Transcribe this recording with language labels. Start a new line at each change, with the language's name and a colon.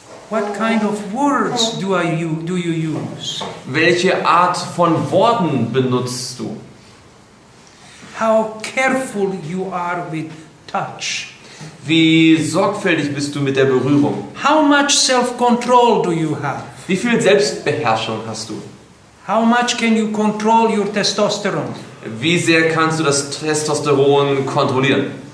English: What kind of words do you use?
German: Welche Art von Worten benutzt du?
English: How careful you are with touch?
German: Wie sorgfältig bist du mit der Berührung?
English: How much self-control do you have?
German: Wie viel Selbstbeherrschung hast du?
English: How much can you control your testosterone?
German: Wie sehr kannst du das Testosteron kontrollieren?